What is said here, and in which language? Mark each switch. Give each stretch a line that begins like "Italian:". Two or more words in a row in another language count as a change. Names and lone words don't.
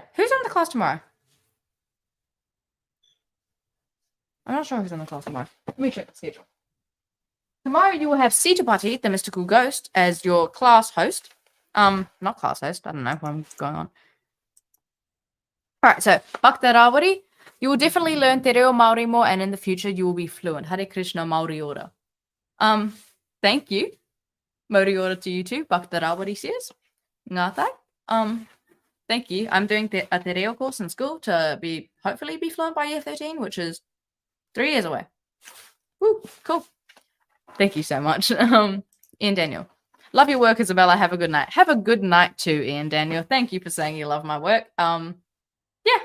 English: Who's on the class tomorrow? I'm not sure who's on the class tomorrow. Let me check the schedule. Tomorrow you will have Sitapati, the mystical ghost, as your class host. Not class host. I don't know what's going on. Alright, so, Bhaktarawari, you will definitely learn
Māori: te reo Māori
English: more, and in the future you will be fluent.
Māori: Hare Kṛṣṇa Māori ora.
English: Thank you. Māori ora to you too, Bhaktarawari says.
Māori: Ngā tai.
English: Thank you. I'm doing a
Māori: te reo
English: course in school to hopefully be fluent by year 13, which is 3 years away. Woo, cool. Thank you so much. Ian Daniel. Love your work, Isabela. Have a good night. Have a good night too, Ian Daniel. Thank you for saying you love my work. Yeah.